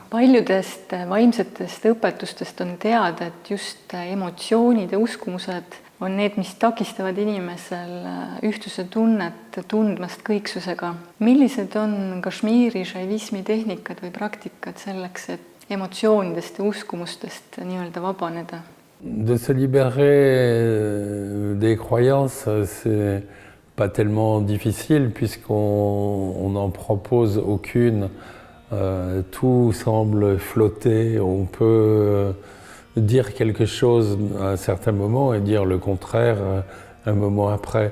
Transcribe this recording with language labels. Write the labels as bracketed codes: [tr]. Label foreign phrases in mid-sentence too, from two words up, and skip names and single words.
[et] Paljudest vaimsetest õpetustest on teada, et just emotsioonid ja uskumused on need, mis takistavad inimesel ühtsuse tunnet tundmast kõiksusega. Millised on Kashmiri šaivismi tehnikad või praktikad selleks, et emotsioonidest ja uskumustest nii-öelda vabaneda? [fr] De se libérer des croyances, c'est pas tellement difficile puisqu'on n'en propose aucune. Tout semble flotter. On peut dire quelque chose à un certain moment et dire le contraire un moment après.